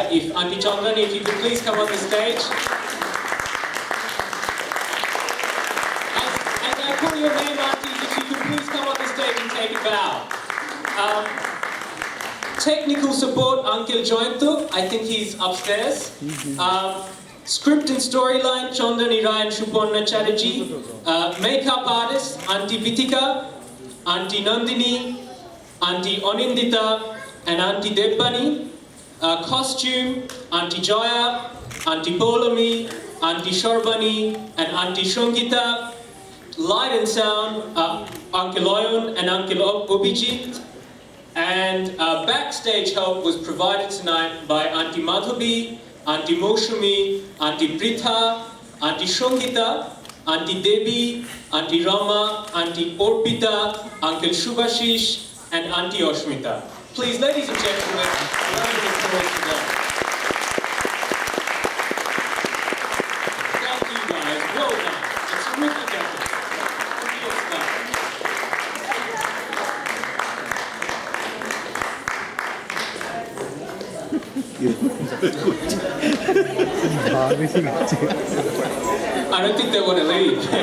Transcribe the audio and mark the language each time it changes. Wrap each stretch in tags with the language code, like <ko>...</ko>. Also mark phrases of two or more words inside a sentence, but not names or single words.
<en>If Auntie Chandrani, if you could please come on the stage. As I call your name, aunties, if you could please come on the stage and take a bow. Technical support, Uncle Jointo, I think he's upstairs. Script and storyline, Chandani Rai and Shuponna Chatterjee. Makeup artist, Auntie Vitika, Auntie Nandini, Auntie Onindita, and Auntie Debbani. Costume, Auntie Joya, Auntie Polami, Auntie Sharbani, and Auntie Shongita. Light and sound, Uncle Oyon and Uncle Obijit. And backstage help was provided tonight by Auntie Madhabi, Auntie Moshumi, Auntie Pritha, Auntie Shongita, Auntie Devi, Auntie Rama, Auntie Orpita, Uncle Shubhashish, and Auntie Oshmita. Please, ladies and gentlemen, round of applause for them. Thank you guys, well done. It's a terrific effort. Real stuff. I don't think they want to leave.</en>